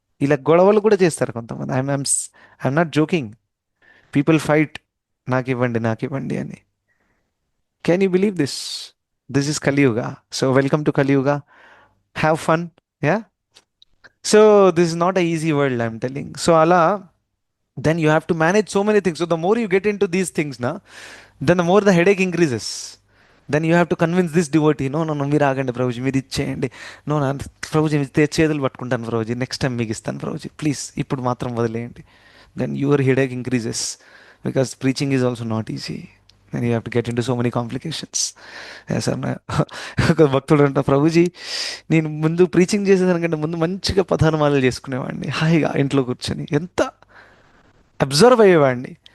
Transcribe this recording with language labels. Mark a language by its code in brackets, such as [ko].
[te] ఇలా గొడవలు కూడా చేస్తారు కొంతమంది. [en] I'm not joking. People fight, [te] నాకు ఇవ్వండి అని. [en] Can you believe this? This is Kaliyuga. So welcome to Kaliyuga. Have fun. Yeah. So this is not a easy world, I'm telling. [te] So అలా [en] then you have to manage so many things. So the more you get into these things na, then the more the headache increases. Then you have to convince this devotee, [te] no మీరు ఆగండి ప్రభుజీ, మీరు ఇచ్చేయండి, నా ప్రభుజీ చేతులు పట్టుకుంటాను Prabhuji, next time మీకు ఇస్తాను Prabhuji, please ఇప్పుడు మాత్రం వదిలేయండి. [en] Then your headache increases, because preaching is also not easy. Then you have to get into so many complications. [te] Sir ఒక భక్తుడు అంట, ప్రభుజీ నేను ముందు ప్రీచింగ్ చేసేదానికంటే ముందు మంచిగా పదార్థమాలు చేసుకునేవాడిని, హాయిగా ఇంట్లో కూర్చొని ఎంత అబ్జర్వ్ అయ్యేవాడిని.